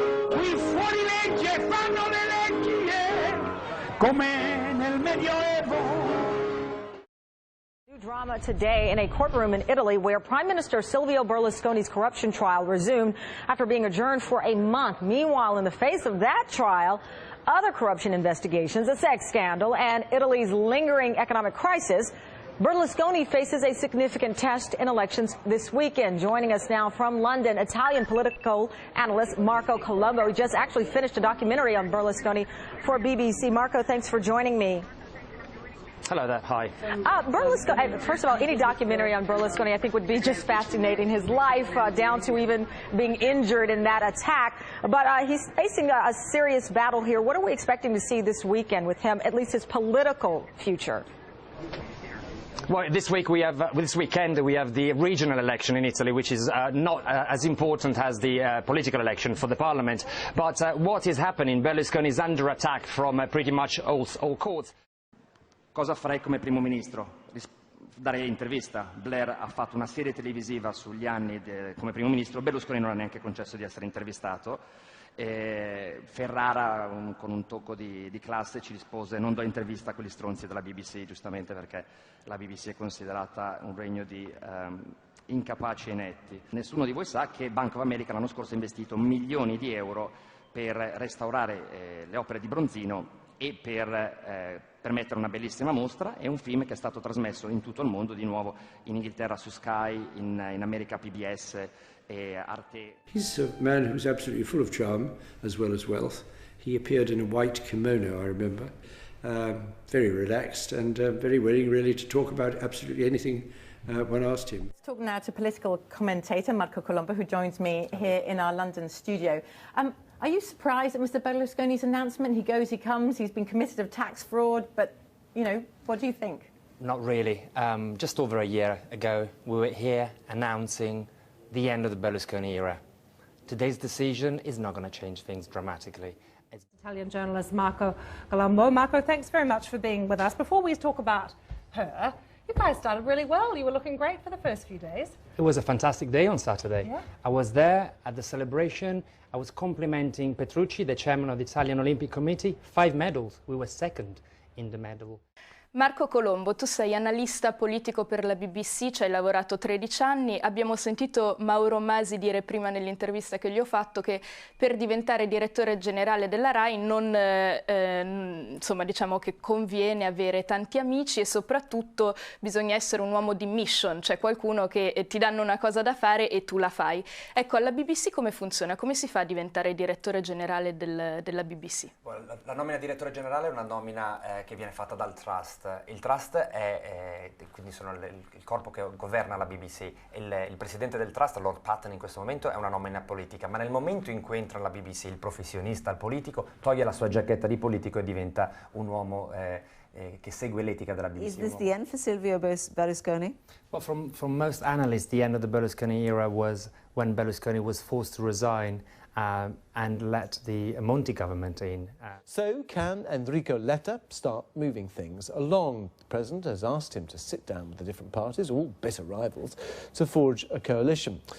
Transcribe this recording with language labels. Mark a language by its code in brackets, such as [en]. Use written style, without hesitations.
[it] Qui fuori legge fanno le leggi, come nel Medioevo. [en] Drama today in a courtroom in Italy where Prime Minister Silvio Berlusconi's corruption trial resumed after being adjourned for a month. Meanwhile, in the face of that trial, other corruption investigations, a sex scandal, and Italy's lingering economic crisis, Berlusconi faces a significant test in elections this weekend. Joining us now from London, Italian political analyst Marco Colombo, who just actually finished a documentary on Berlusconi for BBC. Marco, thanks for joining me. Hello there, hi. Berlusconi, first of all, any documentary on Berlusconi I think would be just fascinating. His life down to even being injured in that attack. But he's facing a serious battle here. What are we expecting to see this weekend with him, at least his political future? Well, this weekend we have the regional election in Italy, which is not as important as the political election for the parliament. But what is happening? Berlusconi is under attack from pretty much all courts. [it] Cosa farei come primo ministro? Dare intervista. Blair ha fatto una serie televisiva sugli anni come primo ministro, Berlusconi non ha neanche concesso di essere intervistato. Ferrara, con un tocco di classe, ci rispose: non do intervista a quegli stronzi della BBC, giustamente perché la BBC è considerata un regno di incapaci e inetti. Nessuno di voi sa che Bank of America l'anno scorso ha investito milioni di euro per restaurare le opere di Bronzino e per permettere una bellissima mostra e un film che è stato trasmesso in tutto il mondo, di nuovo in Inghilterra su Sky, in America PBS e Arte. [en] He's a man who's absolutely full of charm as well as wealth. He appeared in a white kimono, I remember, very relaxed and very willing really to talk about absolutely anything one asked him. Let's talk now to political commentator Marco Colombo, who joins me here in our London studio. Are you surprised at Mr. Berlusconi's announcement? He goes, he comes, he's been convicted of tax fraud, but, you know, what do you think? Not really. Just over a year ago, we were here announcing the end of the Berlusconi era. Today's decision is not going to change things dramatically. Italian journalist Marco Colombo. Marco, thanks very much for being with us. Before we talk about her, you guys started really well. You were looking great for the first few days. It was a fantastic day on Saturday. Yeah. I was there at the celebration. I was complimenting Petrucci, the chairman of the Italian Olympic Committee. 5 medals. We were second in the medal. [it] Marco Colombo, tu sei analista politico per la BBC, ci hai lavorato 13 anni. Abbiamo sentito Mauro Masi dire prima nell'intervista che gli ho fatto che per diventare direttore generale della RAI insomma, diciamo che conviene avere tanti amici e soprattutto bisogna essere un uomo di mission, cioè qualcuno che ti danno una cosa da fare e tu la fai. Ecco, alla BBC come funziona? Come si fa a diventare direttore generale della BBC? La nomina direttore generale è una nomina che viene fatta dal Trust. Il Trust è quindi sono il corpo che governa la BBC. Il presidente del Trust, Lord Patten, in questo momento è una nomina politica, ma nel momento in cui entra nella BBC il professionista, il politico, toglie la sua giacchetta di politico e diventa un uomo che segue l'etica della BBC. [en] Is this the end for Silvio Berlusconi? Well, from most analysts, the end of the Berlusconi era was when Berlusconi was forced to resign and let the Monti government in. So can Enrico Letta start moving things along? The President has asked him to sit down with the different parties, all bitter rivals, to forge a coalition.